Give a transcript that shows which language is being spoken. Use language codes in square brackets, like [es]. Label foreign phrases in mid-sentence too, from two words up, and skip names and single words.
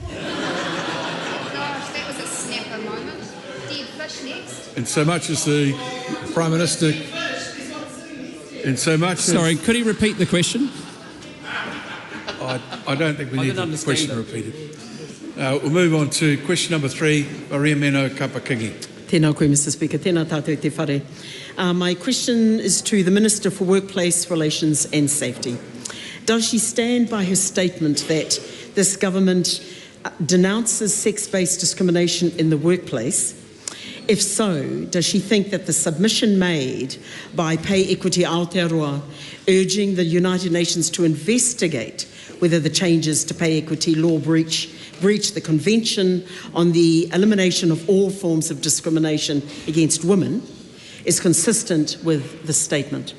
[en] And so much as the Prime Minister... And so much Sorry, could he repeat the question? I don't think we need the question repeated. We'll move on to question number 3, Maria Meno Kapakingi. [mi] Tēnā koe, [en] Mr. Speaker. [mi] Tēnā tātou te whare. [en] My question is to the Minister for Workplace Relations and Safety. Does she stand by her statement that this government denounces sex-based discrimination in the workplace? If so, does she think that the submission made by Pay Equity Aotearoa urging the United Nations to investigate whether the changes to pay equity law breach the Convention on the Elimination of All Forms of Discrimination against Women is consistent with the statement?